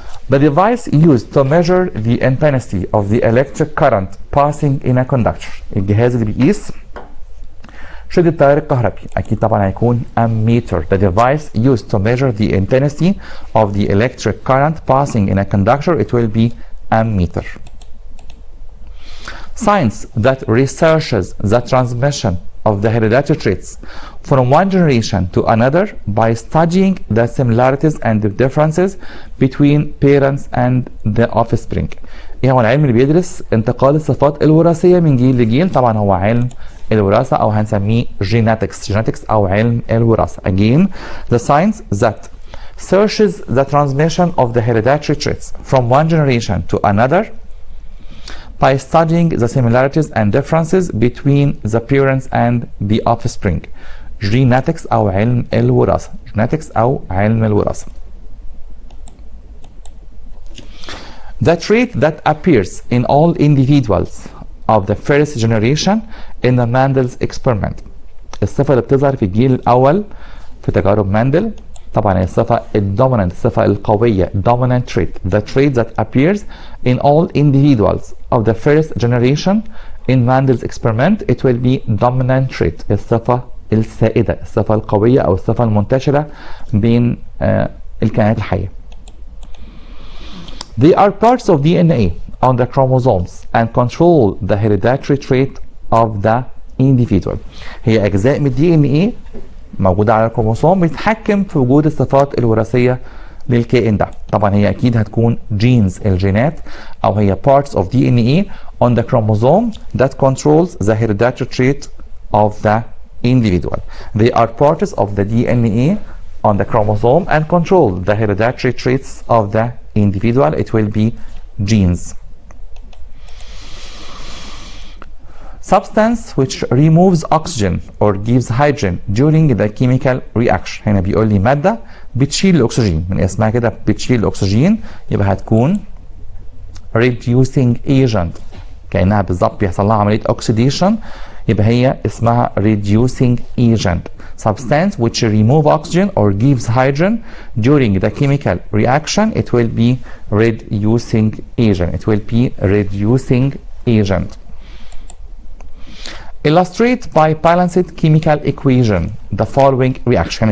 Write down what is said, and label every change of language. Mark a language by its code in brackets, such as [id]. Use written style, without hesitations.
[en] The device used to measure the intensity of the electric current passing in a conductor. [ar] الجهاز اللي بيقيس شدة التيار الكهربي أكيد طبعا هيكون ammeter. [en] The device used to measure the intensity of the electric current passing in a conductor it will be ammeter. Science that researches the transmission of the hereditary traits from one generation to another by studying the similarities and the differences between parents and the offspring. [ar] ايه هو العلم اللي بيدرس انتقال الصفات الوراثية من جيل لجيل؟ طبعا هو علم الوراثة أو هنسميه genetics أو علم الوراثة. [en] Again, the science that searches the transmission of the hereditary traits from one generation to another by studying the similarities and differences between the parents and the offspring. [ar] genetics أو علم الوراثة. genetics أو علم الوراثة. [en] The trait that appears in all individuals of the first generation in the Mendel's experiment. [ar] الصفة اللي بتظهر في الجيل الأول في تجارب ماندل طبعا هي الصفة الدومينانت، الصفة القوية dominant trait. [en] The trait that appears in all individuals of the first generation in Mendel's experiment it will be dominant trait. [ar] الصفة السائدة، الصفة القوية أو الصفة المنتشرة بين الكائنات الحية. [en] They are parts of DNA on the chromosomes and control the hereditary trait of the individual. [ar] هي أجزاء من الدي ان ايه موجودة على الكروموسوم بتتحكم في وجود الصفات الوراثية للكائن ده. طبعا هي أكيد هتكون [en] genes [ar] الجينات أو هي [en] parts of DNA on the chromosome that controls the hereditary trait of the individual. They are parts of the DNA on the chromosome and control the hereditary traits of the individual. It will be genes. Substance which removes oxygen or gives hydrogen during the chemical reaction. [ar] هنا بيقول لي مادة بتشيل الأكسجين، من اسمها كده بتشيل الأكسجين، يبقى هتكون reducing agent، كأنها بالظبط بيحصل لها عملية oxidation، يبقى هي اسمها reducing agent. [en] Substance which remove oxygen or gives hydrogen during the chemical reaction it will be reducing agent. It will be reducing agent. Illustrate by balanced chemical equation the following reaction.